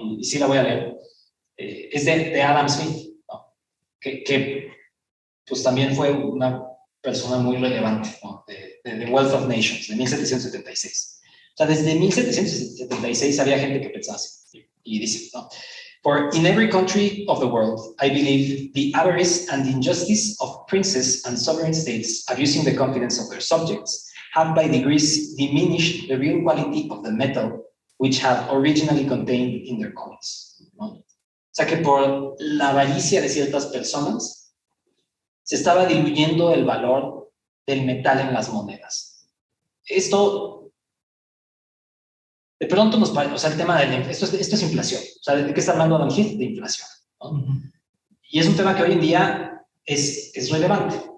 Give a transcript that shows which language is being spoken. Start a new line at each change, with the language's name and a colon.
Spanish: y sí la voy a leer, es de Adam Smith, ¿no? que pues también fue una persona muy relevante, ¿no? de The Wealth of Nations, de 1776. O sea, desde 1776 había gente que pensaba así, y dice, ¿no?
English: For in every country of the world, I believe the avarice and injustice of princes and sovereign states abusing the confidence of their subjects have by degrees diminished the real quality of the metal which had originally contained in their coins, ¿no?
Spanish: O sea que por la avaricia de ciertas personas se estaba diluyendo el valor del metal en las monedas. Esto, de pronto nos parece, o sea, el tema de esto es inflación. O sea, ¿de qué está hablando Adam Smith? De inflación, ¿no? Y es un tema que hoy en día es relevante.